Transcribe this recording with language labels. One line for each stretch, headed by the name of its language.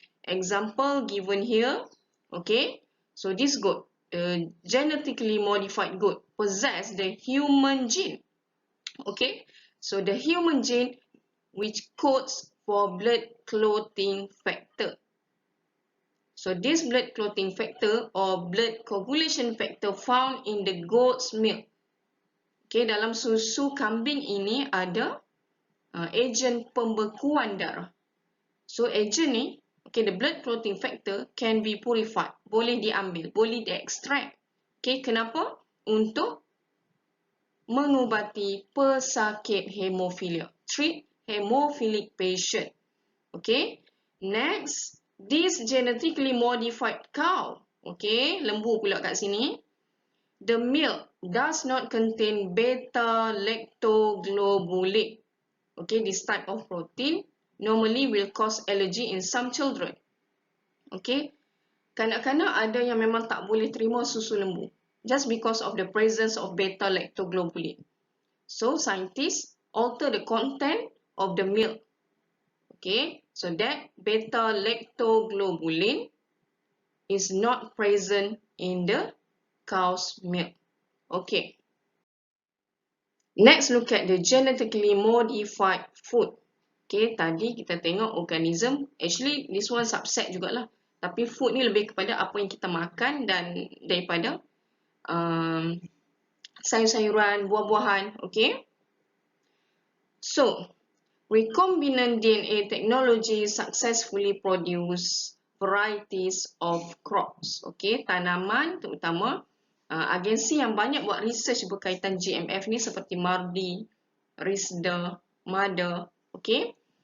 English: Example given here, okay? So this goat, genetically modified goat, possess the human gene. Okay, so the human gene which codes for blood clotting factor. So this blood clotting factor or blood coagulation factor found in the goat's milk.
Malay: Okay, dalam susu kambing ini ada agen pembekuan darah. So agen ni,
English: okay, the blood clotting factor can be purified.
Malay: Boleh diambil, boleh diekstrak. Okay, kenapa? Untuk mengubati pesakit hemofilia.
English: Treat hemophilic patient.
Malay: Okay,
English: Next, this genetically modified cow. Okay,
Malay: lembu pula kat sini.
English: The milk does not contain beta-lactoglobulin. Okay, this type of protein normally will cause allergy in some children.
Malay: Okay, kanak-kanak ada yang memang tak boleh terima susu lembu
English: just because of the presence of beta-lactoglobulin. So, scientists alter the content of the milk. Okay, so that beta-lactoglobulin is not present in the cow's milk. Okay. Next, look at the genetically modified food.
Malay: Okay, tadi kita tengok organism.
English: Actually, this one subset
Malay: jugalah. Tapi food ni lebih kepada apa yang kita makan dan daripada sayur-sayuran, buah-buahan. Okay.
English: So, recombinant DNA technology successfully produce varieties of crops.
Malay: Okay, tanaman terutama. Agensi yang banyak buat research berkaitan GMF ni seperti MARDI, RISDA, MADA. Okay.